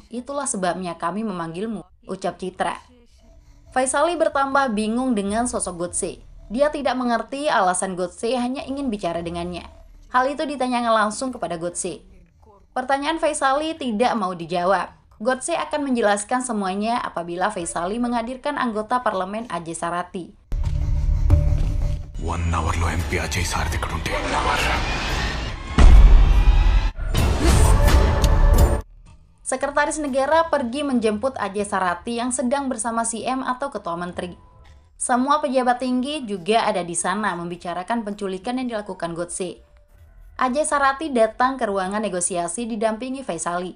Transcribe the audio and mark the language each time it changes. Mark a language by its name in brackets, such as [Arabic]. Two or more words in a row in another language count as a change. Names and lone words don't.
[Indonesian] Itulah sebabnya kami memanggilmu, ucap Citra. Faisali bertambah bingung dengan sosok Godse. Dia tidak mengerti alasan Godse hanya ingin bicara dengannya. Hal itu ditanyakan langsung kepada Godse. Pertanyaan Faisali tidak mau dijawab. Godse akan menjelaskan semuanya apabila Faisali menghadirkan anggota parlemen Ajay Sarati. [Telugu] 1 అవర్లో ఎంపీ అజయ్ సారథి ఇక్కడ ఉంటే 1 అవర్. [Indonesian] Sekretaris negara pergi menjemput Ajay Sarati yang sedang bersama CM atau ketua menteri. Semua pejabat tinggi juga ada di sana membicarakan penculikan yang dilakukan Godse. Ajay Sarati datang ke ruangan negosiasi didampingi Faisali.